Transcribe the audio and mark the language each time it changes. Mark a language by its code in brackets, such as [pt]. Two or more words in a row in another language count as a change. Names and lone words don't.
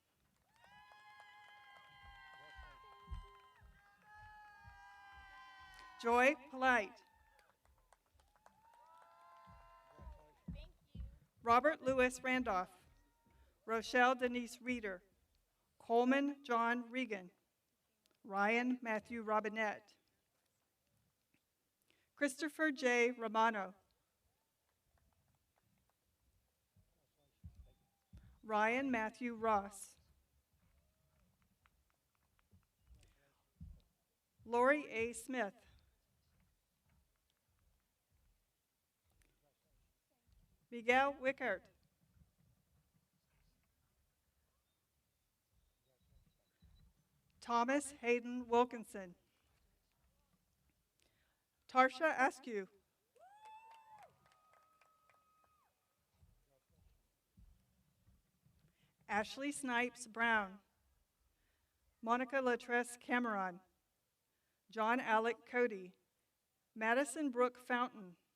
[en] Joy Polite, Robert Louis Randolph, Rochelle Denise Reeder, Coleman John Regan, Ryan Matthew Robinette, Christopher J. Romano, Ryan Matthew Ross, Lori A. Smith, Miguel Wickert, Thomas Hayden Wilkinson, Tarsha Askew, Ashley Snipes Brown, Monica Latresse Cameron, John Alec Cody, Madison Brooke Fountain,